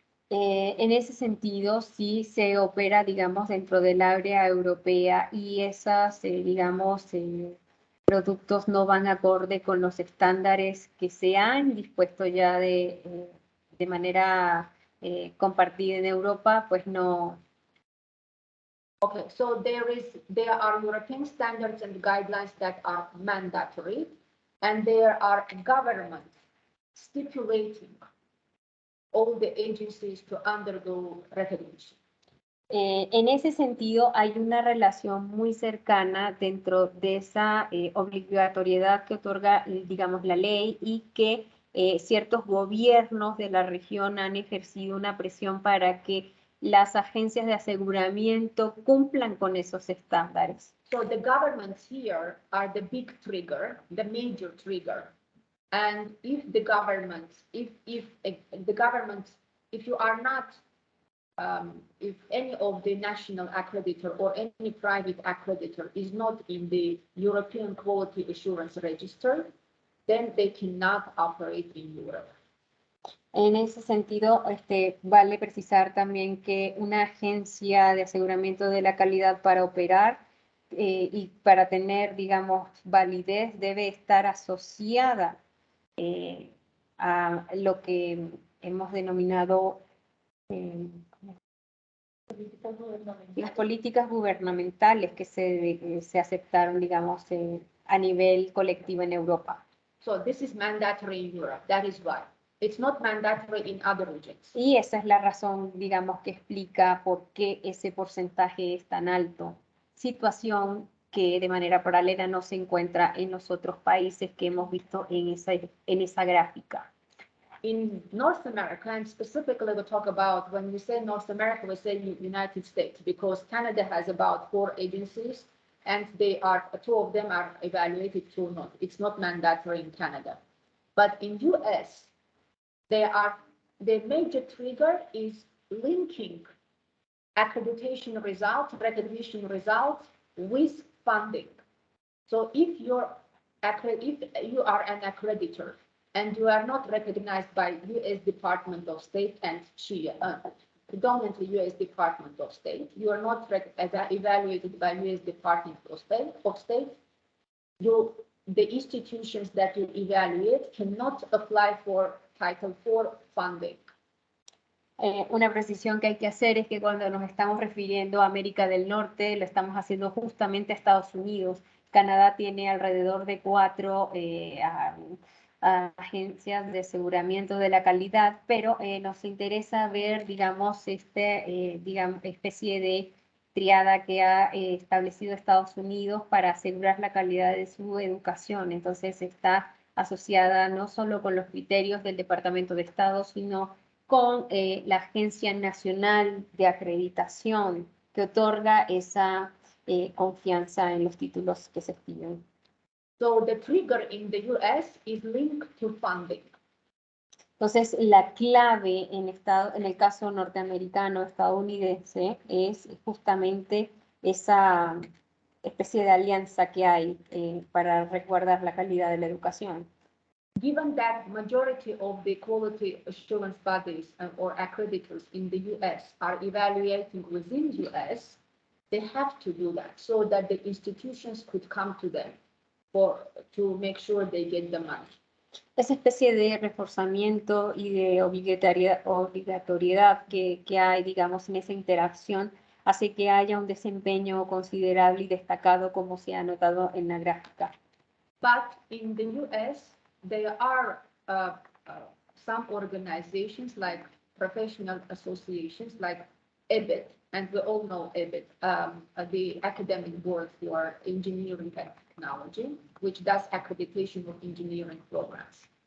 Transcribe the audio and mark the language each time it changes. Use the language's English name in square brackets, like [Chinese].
[Spanish] En ese sentido, sí se opera, digamos, dentro del área europea y esas, digamos, productos no van acorde con los estándares que se han dispuesto ya de manera compartida en Europa, pues no. [English] Okay, so there are European standards and guidelines that are mandatory, and there are governments stipulating all the agencies to undergo recognition. [Spanish] En ese sentido, hay una relación muy cercana dentro de esa obligatoriedad que otorga, digamos, la ley y que ciertos gobiernos de la región han ejercido una presión para que las agencias de aseguramiento cumplan con esos estándares. [English] So the governments here are the big trigger, the major trigger. And if the governments, if the government, if you are not, if any of the national accreditor or any private accreditor is not in the European Quality Assurance Register, then they cannot operate in Europe. [Spanish] En ese sentido, vale precisar también que una agencia de aseguramiento de la calidad para operar y para tener, digamos, validez debe estar asociada a lo que hemos denominado las políticas gubernamentales que se aceptaron, digamos, a nivel colectivo en Europa. [English] So this is mandatory in Europe. That is why. It's not mandatory in other regions. [Spanish] Y esa es la razón, digamos, que explica por qué ese porcentaje es tan alto. Situación que de manera paralela no se encuentra en los otros países que hemos visto en esa gráfica. [English] In North America, and specifically we talk about, when we say North America, we say United States, because Canada has about 4 agencies, and they are, 2 of them are evaluated, 2 not. It's not mandatory in Canada. But in US, the major trigger is linking accreditation results, recognition results with funding. So if you are an accreditor and you are not recognized by US Department of State and predominantly US Department of State, you are not evaluated by US Department of State, the institutions that you evaluate cannot apply for Title IV funding. [Spanish] Una precisión que hay que hacer es que cuando nos estamos refiriendo a América del Norte, lo estamos haciendo justamente a Estados Unidos. Canadá tiene alrededor de 4 agencias de aseguramiento de la calidad, pero nos interesa ver, digamos, especie de triada que ha establecido Estados Unidos para asegurar la calidad de su educación. Entonces está asociada no solo con los criterios del Departamento de Estado, sino con la Agencia Nacional de Acreditación, que otorga esa confianza en los títulos que se exigen. [English] So the trigger in the US is linked to funding. [Spanish] Entonces, la clave en el caso norteamericano, estadounidense, es justamente esa especie de alianza que hay para resguardar la calidad de la educación. [English] Given that majority of the quality assurance bodies or accreditors in the US are evaluating within US, they have to do that so that the institutions could come to them to make sure they get the money. [Spanish] Esa especie de reforzamiento y de obligatoriedad que hay, digamos, en esa interacción hace que haya un desempeño considerable y destacado, como se ha notado en la gráfica. [English] But in the US, there are some organizations like professional associations like EBIT, and we all know EBIT, the Academic Board for Engineering and Technology, which does accreditation of engineering programs.